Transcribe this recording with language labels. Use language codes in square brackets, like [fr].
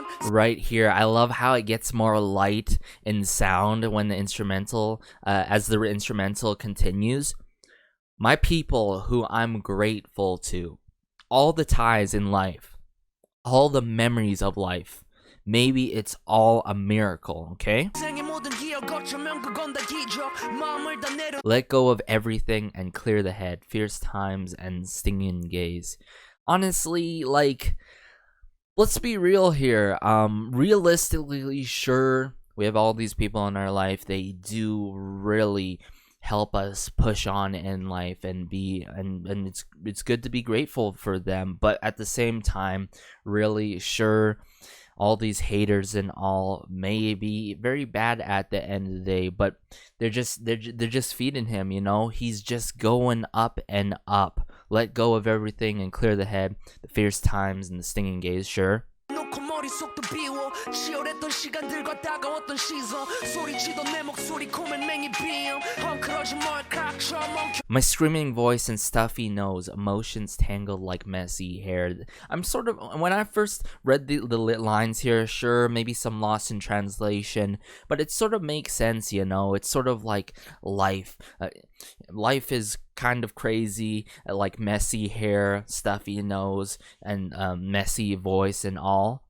[en] Right here, I love how it gets more light in sound when the instrumental, as the instrumental continues. My people who I'm grateful to, all the ties in life, all the memories of life. Maybe it's all a miracle, okay? [ko] 널 거쳐면 그건 다 기적 마음을 다 내려 [en] Let go of everything and clear the head. Fierce times and stinging gaze. Honestly, like, let's be real here. Realistically, sure, we have all these people in our life. They do really help us push on in life and be and it's good to be grateful for them. But at the same time, really, sure, all these haters and all may be very bad at the end of the day, but they're just feeding him, you know. He's just going up and up. Let go of everything and clear the head. The fierce times and the stinging gaze, sure. [ko] 놓고 머릿속도 비워 치열했던 시간들과 따가웠던 시선 소리치던 내 목소리 고맨맹이 비음 헝클어진 머리카락처럼 멈춰 [en] My screaming voice and stuffy nose, emotions tangled like messy hair. I'm sort of, when I first read the lines here, sure, maybe some lost in translation, but it sort of makes sense, you know. It's sort of like life. Life is kind of crazy, like messy hair, stuffy nose, and messy voice and all.